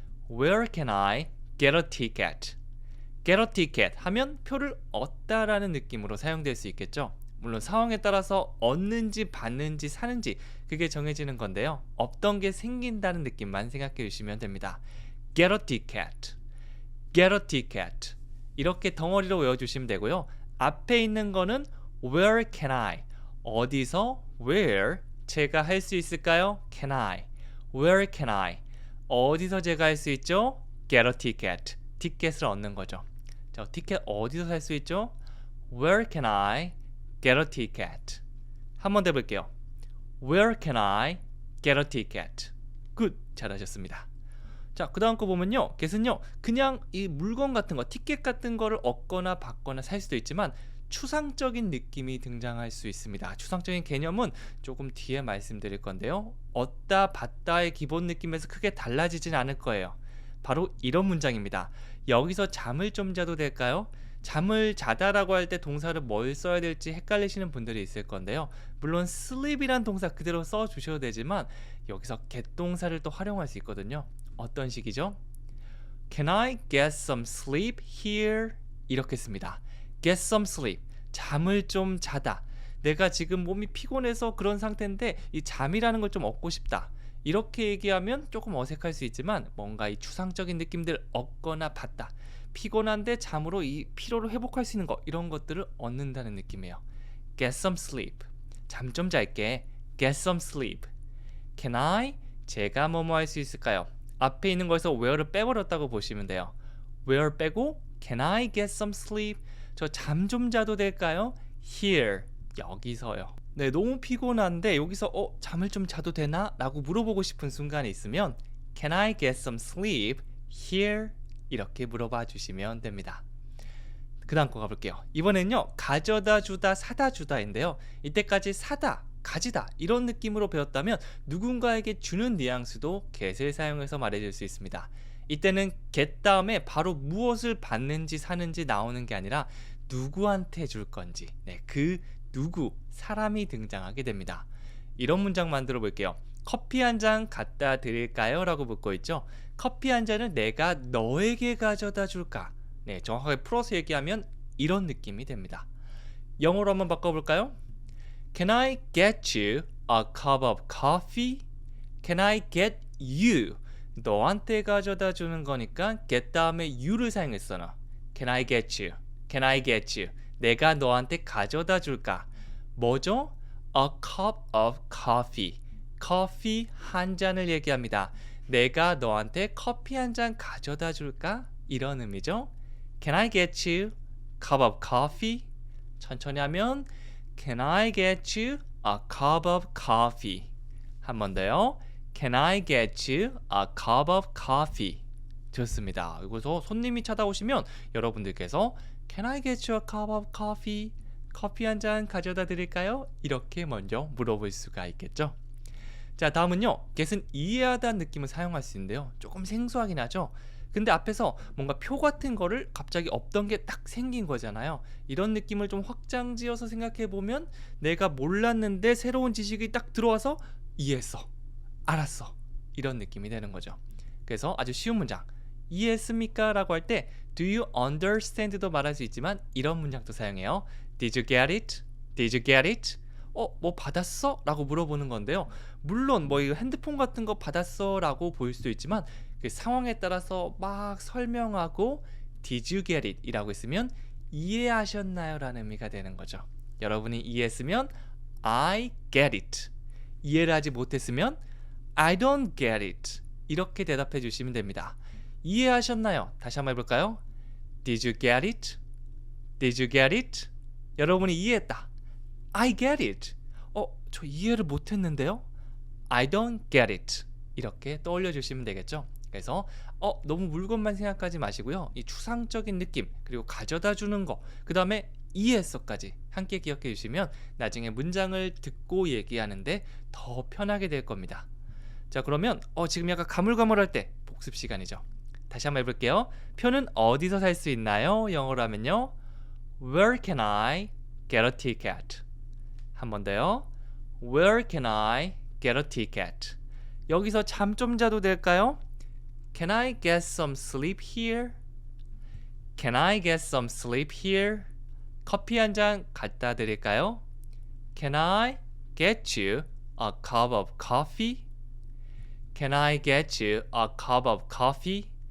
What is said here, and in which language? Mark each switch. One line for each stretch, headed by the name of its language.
English: Where can I get a ticket? get a ticket
Korean: 하면 표를 얻다라는 느낌으로 사용될 수 있겠죠. 물론 상황에 따라서 얻는지 받는지 사는지 그게 정해지는 건데요. 없던 게 생긴다는 느낌만 생각해 주시면 됩니다.
English: get a ticket, get a ticket
Korean: 이렇게 덩어리로 외워주시면 되고요. 앞에 있는 거는
English: where can I,
Korean: 어디서 where 제가 할 수 있을까요?
English: can I, where can I
Korean: 어디서 제가 할 수 있죠?
English: get a ticket,
Korean: 티켓을 얻는 거죠. 자, 티켓 어디서 살 수 있죠?
English: Where can I get a ticket?
Korean: 한 번 더 해볼게요.
English: Where can I get a ticket?
Korean: 굿! 잘하셨습니다. 자, 그 다음 거 보면요, get은요 그냥 이 물건 같은 거, 티켓 같은 거를 얻거나 받거나 살 수도 있지만 추상적인 느낌이 등장할 수 있습니다. 추상적인 개념은 조금 뒤에 말씀드릴 건데요, 얻다 받다의 기본 느낌에서 크게 달라지진 않을 거예요. 바로 이런 문장입니다. 여기서 잠을 좀 자도 될까요? 잠을 자다라고 할 때 동사를 뭘 써야 될지 헷갈리시는 분들이 있을 건데요. 물론 sleep이란 동사 그대로 써 주셔도 되지만 여기서 get 동사를 또 활용할 수 있거든요. 어떤 식이죠?
English: Can I get some sleep here?
Korean: 이렇게 씁니다.
English: get some sleep,
Korean: 잠을 좀 자다. 내가 지금 몸이 피곤해서 그런 상태인데 이 잠이라는 걸 좀 얻고 싶다. 이렇게 얘기하면 조금 어색할 수 있지만 뭔가 이 추상적인 느낌들 얻거나 받다, 피곤한데 잠으로 이 피로를 회복할 수 있는 거, 이런 것들을 얻는다는 느낌이에요.
English: Get some sleep,
Korean: 잠 좀 잘게.
English: Get some sleep. Can I,
Korean: 제가 뭐뭐 할 수 있을까요? 앞에 있는 거에서 where를 빼버렸다고 보시면 돼요.
English: where 빼고 Can I get some sleep?
Korean: 저 잠 좀 자도 될까요? Here, 여기서요. 네, 너무 피곤한데 여기서 잠을 좀 자도 되나? 라고 물어보고 싶은 순간이 있으면
English: Can I get some sleep here?
Korean: 이렇게 물어봐 주시면 됩니다. 그 다음 거 가볼게요. 이번엔요, 가져다 주다, 사다 주다인데요, 이때까지 사다, 가지다 이런 느낌으로 배웠다면 누군가에게 주는 뉘앙스도 get을 사용해서 말해줄 수 있습니다. 이때는 get 다음에 바로 무엇을 받는지 사는지 나오는 게 아니라 누구한테 줄 건지, 그 누구, 사람이 등장하게 됩니다. 이런 문장 만들어 볼게요. 커피 한 잔 갖다 드릴까요? 라고 묻고 있죠. 커피 한 잔을 내가 너에게 가져다 줄까? 정확하게 풀어서 얘기하면 이런 느낌이 됩니다. 영어로 한번 바꿔볼까요?
English: Can I get you a cup of coffee? Can I get you?
Korean: 너한테 가져다 주는 거니까 get 다음에 you를 사용했어.
English: 너. Can I get you? Can I get you?
Korean: 내가 너한테 가져다 줄까? 뭐죠?
English: A cup of coffee.
Korean: 커피 한 잔을 얘기합니다. 내가 너한테 커피 한 잔 가져다 줄까? 이런 의미죠.
English: Can I get you a cup of coffee?
Korean: 천천히 하면
English: Can I get you a cup of coffee?
Korean: 한 번 더요.
English: Can I get you a cup of coffee?
Korean: 좋습니다. 여기서 손님이 찾아오시면 여러분들께서
English: Can I get you a cup of coffee?
Korean: 커피 한 잔 가져다 드릴까요? 이렇게 먼저 물어볼 수가 있겠죠. 자, 다음은요, get은 이해하다는 느낌을 사용할 수 있는데요, 조금 생소하긴 하죠. 근데 앞에서 뭔가 표 같은 거를 갑자기 없던 게 딱 생긴 거잖아요. 이런 느낌을 좀 확장지어서 생각해 보면 내가 몰랐는데 새로운 지식이 딱 들어와서 이해했어, 알았어, 이런 느낌이 되는 거죠. 그래서 아주 쉬운 문장, 이해했습니까? 라고 할 때
English: Do you understand
Korean: 도 말할 수 있지만 이런 문장도 사용해요.
English: Did you get it? Did you get it?
Korean: 뭐 받았어? 라고 물어보는 건데요, 물론 뭐 이 핸드폰 같은 거 받았어? 라고 보일 수도 있지만 그 상황에 따라서 막 설명하고
English: Did you get it?
Korean: 이라고 했으면 이해하셨나요? 라는 의미가 되는 거죠. 여러분이 이해했으면
English: I get it.
Korean: 이해를 하지 못했으면
English: I don't get it.
Korean: 이렇게 대답해 주시면 됩니다. 이해하셨나요? 다시 한번 해볼까요?
English: Did you get it? Did you get it?
Korean: 여러분이 이해했다.
English: I get it.
Korean: 저 이해를 못했는데요?
English: I don't get it.
Korean: 이렇게 떠올려 주시면 되겠죠. 그래서 너무 물건만 생각하지 마시고요. 이 추상적인 느낌, 그리고 가져다 주는 거, 그 다음에 이해했어까지 함께 기억해 주시면 나중에 문장을 듣고 얘기하는데 더 편하게 될 겁니다. 자, 그러면 지금 약간 가물가물할 때 복습 시간이죠. 다시 한번 해볼게요. 표는 어디서 살 수 있나요? 영어로 하면요.
English: Where can I get a ticket?
Korean: 한 번 더요.
English: Where can I get a ticket?
Korean: 여기서 잠 좀 자도 될까요?
English: Can I get some sleep here? Can I get some sleep here?
Korean: 커피 한 잔 갖다 드릴까요?
English: Can I get you a cup of coffee? Can I get you a cup of coffee?